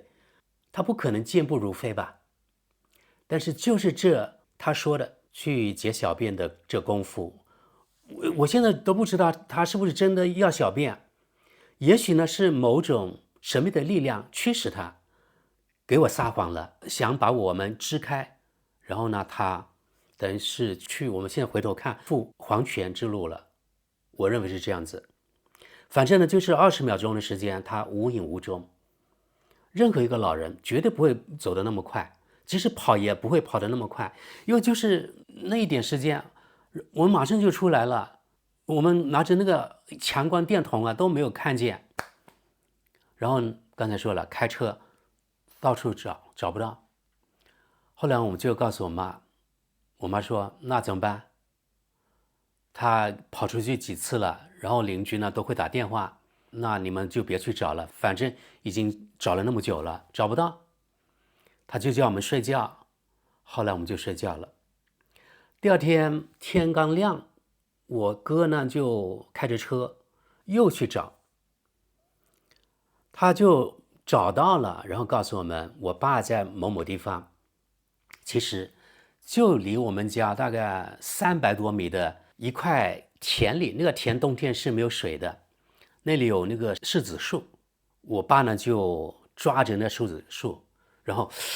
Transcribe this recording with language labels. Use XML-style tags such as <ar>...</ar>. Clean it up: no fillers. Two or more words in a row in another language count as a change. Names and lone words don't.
<zh>他不可能健步如飛吧？但是就是他說的去解小便的這功夫，我現在都不知道他是不是真的要小便，也許呢是某種神秘的力量驅使他給我撒謊了，想把我們支開，然後呢他等於是去我們現在回頭看赴黃泉之路了，我認為是這樣子。反正呢，就是20秒鐘的時間，他無影無蹤。任何一個老人絕對不會走得那麼快，即使跑也不會跑得那麼快，因為就是那一點時間，我們馬上就出來了，我們拿着那個強光電筒啊都沒有看見。然後剛才說了，開車到處找不到。後來我們就告訴我媽，我媽說那怎麼辦？他跑出去幾次了，然後鄰居呢都會打電話，那你們就別去找了，反正已經找了那麼久了，找不到。他就叫我們睡覺，後來我們就睡覺了。第2天天剛亮，我哥呢就開着車又去找，他就找到了，然後告訴我們，我爸在某某地方，其實就離我們家大概300多米的一塊田裡，那個田冬天是沒有水的，那裡有那個柿子樹，我爸呢就抓着那柿子樹，然後</zh>